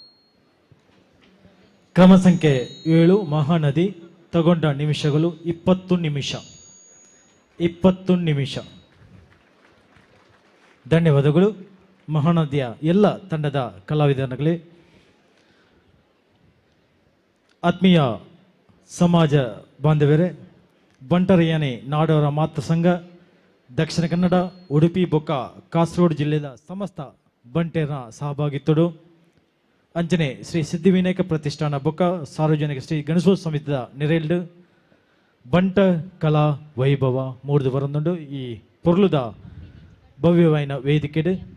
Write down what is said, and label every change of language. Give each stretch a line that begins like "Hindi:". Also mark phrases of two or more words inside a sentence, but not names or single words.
Kannada: ಕ್ರಮ ಸಂಖ್ಯೆ 7 ಮಹಾನದಿ ತಗೊಂಡ ನಿಮಿಷಗಳು 20 ನಿಮಿಷ. 20 ನಿಮಿಷ. ಧನ್ಯವಾದಗಳು. ಮಹಾನದಿಯ ಎಲ್ಲ ತಂಡದ ಕಲಾವಿದರಿಗೆ, ಆತ್ಮೀಯ ಸಮಾಜ ಬಾಂಧವರೇ, ಬಂಟರಯಾನೆ ನಾಡವರ
Tulu: ಮಾತೃ ಸಂಘ ದಕ್ಷಿಣ ಕನ್ನಡ, ಉಡುಪಿ ಬೊಕ್ಕ ಕಾಸರಗೋಡು ಜಿಲ್ಲೆಯ ಸಮಸ್ತ ಬಂಟೇರ ಸಹಭಾಗಿತ್ವಡು ಅಂಚನೆ ಶ್ರೀ ಸಿದ್ಧಿವಿನಾಯಕ ಪ್ರತಿಷ್ಠಾನ ಬೊಕ್ಕ ಸಾರ್ವಜನಿಕ ಶ್ರೀ ಗಣೇಶೋತ್ಸವ ಸಮಿತಿಯ ನೆರೆಲ್ಡು ಬಂಟ ಕಲಾ ವೈಭವ ಮೂಡ್ದು ಬರಂದುಂಡು ಈ ಪೊರ್ಲುದ ಭವ್ಯವಾಯಿನ ವೇದಿಕೆಡು